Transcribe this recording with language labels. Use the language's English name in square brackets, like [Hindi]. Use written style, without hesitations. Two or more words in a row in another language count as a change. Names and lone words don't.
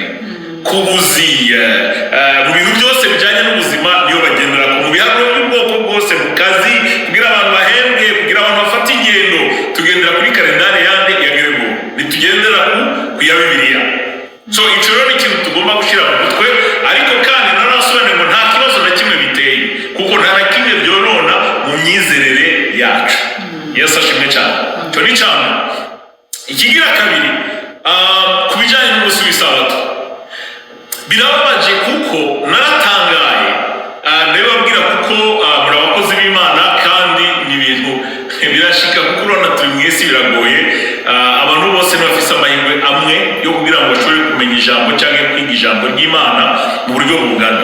[Kinyarwanda] Kubuzi mu bintu byose bijyanye n'ubuzima niyo bagendera, mu biharuro by'ubwoko bwose, mu kazi, kugira abantu bahembwe, kugira abantu bafate ingendo, tugendera kuri kalendari yandi ya Gregori, ntitugendera ku ya Bibiliya. So icyo rero ni ikintu tugomba gushyira mu mutwe, ariko kandi narasobanuye ngo nta kibazo na kimwe biteye, kuko nta na kimwe byorona mu myizerere yacu. Yesu ashimwe cyane. Icyo ni cyane. Ikigira kabiri, ku bijyanye n'umunsi w'isabato, birababaje kuko naratangaye, ndabibabwira kuko muri abakozi b'Imana kandi ni ibintu birashika, kuko urabona turi mu isi biragoye, abantu bose ntibafise amahirwe amwe yo kugira ngo bashobore kumenya ijambo cyangwa kwiga ijambo ry'Imana mu buryo bungana.